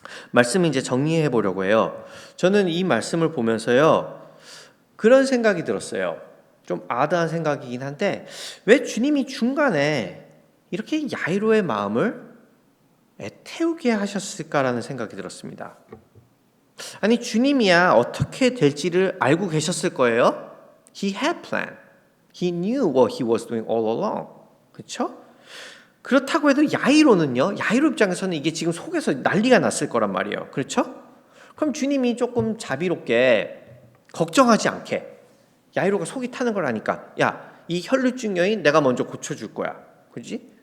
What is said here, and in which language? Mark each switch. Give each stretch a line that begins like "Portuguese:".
Korean: 말씀을 이제 정리해 보려고 해요. 저는 이 말씀을 보면서요, 그런 생각이 들었어요. 좀 아드한 생각이긴 한데, 왜 주님이 중간에 이렇게 야이로의 마음을 애태우게 하셨을까라는 생각이 들었습니다. 아니, 주님이야 어떻게 될지를 알고 계셨을 거예요.
English: He had plan. He knew what he was doing all along.
Korean: 그렇죠? 그렇다고 해도 야이로 입장에서는 이게 지금 속에서 난리가 났을 거란 말이에요. 그렇죠? 그럼 주님이 조금 자비롭게 걱정하지 않게, 야이로가 속이 타는 걸 아니까, 야, 이 혈루증 여인 내가 먼저 고쳐줄 거야. 그렇지?